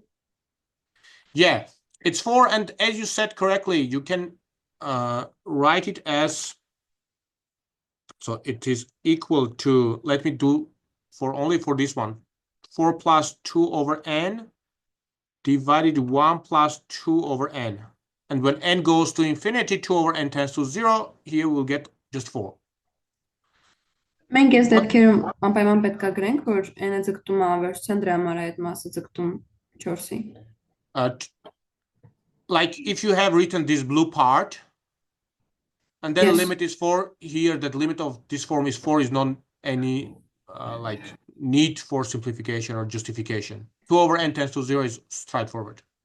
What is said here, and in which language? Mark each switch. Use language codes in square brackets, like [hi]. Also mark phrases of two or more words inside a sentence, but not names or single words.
[en] Yeah, it's 4, and as you said correctly, you can write it as, so it is equal to, let me do only for this one, 4 plus 2 over n divided 1 plus 2 over n. And when n goes to infinity, 2 over n tends to 0, here we'll get just 4. [hy] Մենք այս դեպքերում անպայման պետք է գրենք, որ n-ը ձգտում է վերջության դրա համար այդ մասը ձգտում 4-ի։ [en] Like if you have written this blue part, and then Yes. limit is 4, here that limit of this form is 4, is not any like need for simplification or justification. 2 over n tends to 0 is straightforward.